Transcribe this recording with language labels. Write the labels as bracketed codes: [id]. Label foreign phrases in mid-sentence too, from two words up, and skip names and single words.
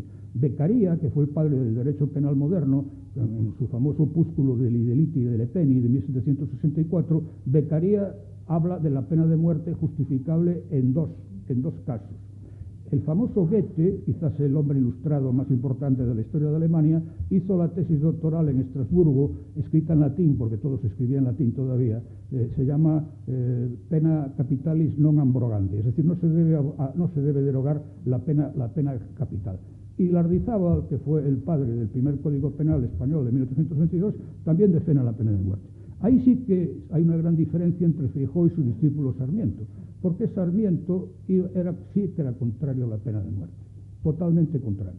[es] Beccaria, que fue el padre del derecho penal moderno, en su famoso opúsculo de Lideliti y de Lepeni de 1764, Beccaria habla de la pena de muerte justificable en dos casos. El famoso Goethe, quizás el hombre ilustrado más importante de la historia de Alemania, hizo la tesis doctoral en Estrasburgo, escrita en latín, porque todo se escribía en latín todavía. Se llama pena capitalis non abrogante, es decir, no se debe derogar la pena capital. Y Lardizábal, que fue el padre del primer Código Penal español de 1822, también define la pena de muerte. Ahí sí que hay una gran diferencia entre Feijóo y su discípulo Sarmiento, porque Sarmiento sí que era contrario a la pena de muerte, totalmente contrario.